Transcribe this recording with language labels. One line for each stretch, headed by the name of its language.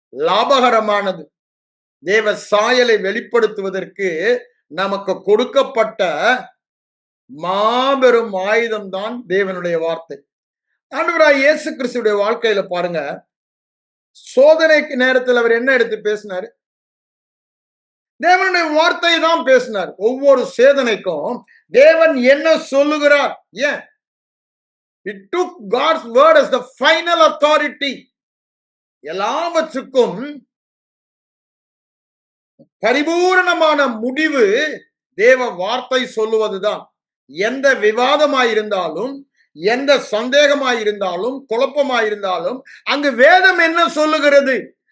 Tamil: லாபகரமானது, தேவ சாயலை வெளிப்படுத்துவதற்கு நமக்கு கொடுக்கப்பட்ட மாபெரும் ஆயுதம் தான் தேவனுடைய வார்த்தை. ஆண்டவராய் இயேசு கிறிஸ்துடைய வாழ்க்கையில பாருங்க, சோதனைக்கு நேரத்தில் அவர் என்ன எடுத்து பேசினாரு? தேவனுடைய வார்த்தை தான் பேசினார். ஒவ்வொரு சேதனைக்கும் தேவன் என்ன சொல்லுகிறார்? ஏன்?
English: It took God's word as the final authority.
Tamil: எல்லாவற்றுக்கும் பரிபூரணமான முடிவு தேவ வார்த்தை சொல்லுவதுதான். எந்த விவாதமாயிருந்தாலும், எந்த சந்தேகமாயிருந்தாலும், குழப்பமாயிருந்தாலும் அங்கு வேதம் என்ன சொல்லுகிறது?